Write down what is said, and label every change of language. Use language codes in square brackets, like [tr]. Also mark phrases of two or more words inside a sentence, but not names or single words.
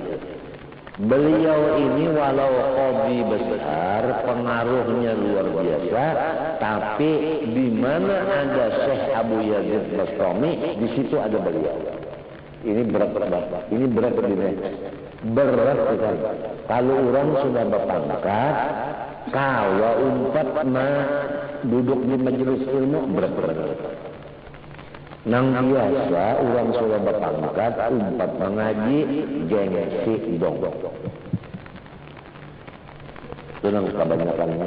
[id] Beliau ini walau qadhi besar, pengaruhnya luar biasa, tapi di mana ada Syekh Abu Yazid Bastami, di situ ada beliau. Ini berat banget. Ini berat ini. Berat kan. Kalau orang sudah berpangkat, [bjn] kalau umpat duduk di majelis ilmu berat. Nang biasa orang sudah berpangkat umpat mengaji gengsi dong. Itu nang kebanyakannya.